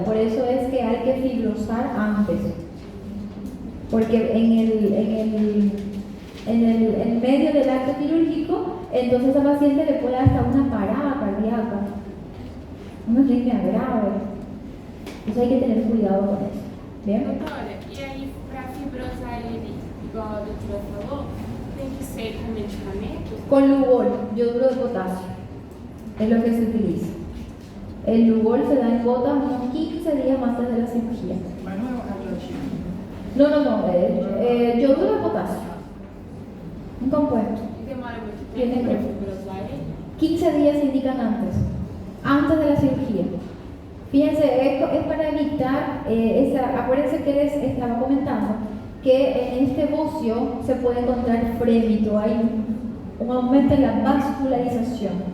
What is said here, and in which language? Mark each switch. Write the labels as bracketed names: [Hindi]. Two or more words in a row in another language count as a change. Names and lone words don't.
[Spanish] Por eso es que hay que fibrosar antes. Porque en medio del acto quirúrgico, entonces a esa paciente le puede dar hasta una parada cardíaca, una arritmia grave. Entonces hay que tener cuidado con eso. ¿Bien? [Portuguese] Doutora, e aí para fibrosar ele, igual a doutora falou, tem que ser com medicamentos? [Spanish] Con Lugol, yoduro de potasio, es lo que se utiliza. El Lugol se da en gotas unos 15 días antes de la cirugía. [Portuguese] Mas não é um radioativo. [Spanish] No, yoduro de potasio, un compuesto. [Portuguese] E demora muito [Spanish] Tiene [Portuguese] tempo que- para fibrosar ele? [Spanish] 15 días se indican antes de la cirugía. Fíjense, es para evitar, acuérdense que les estaba comentando que en este bocio se puede encontrar frémito, hay un aumento en la vascularización.